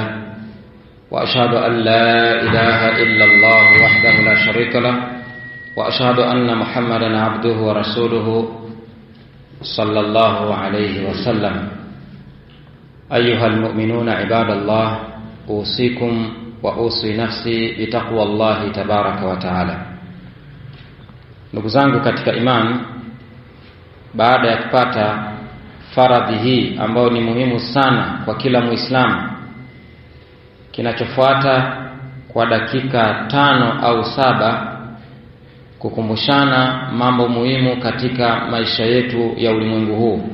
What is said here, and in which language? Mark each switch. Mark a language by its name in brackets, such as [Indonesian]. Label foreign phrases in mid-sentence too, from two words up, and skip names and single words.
[Arabic] وأشهد أن لا إله إلا الله وحده لا شريك له، وأشهد أن محمدا عبده ورسوله صلى الله عليه وسلم. أيها المؤمنون عباد الله، أوصيكم وأوصي نفسي بتقوى الله تبارك وتعالى. [Swahili] Ndugu zangu katika imani, baada ya kupata faradhi hii ambayo ni muhimu sana kwa kila Muislamu, kinachofuata kwa dakika 5 au 7 kukumbushana mambo muhimu katika maisha yetu ya ulimwengu huu.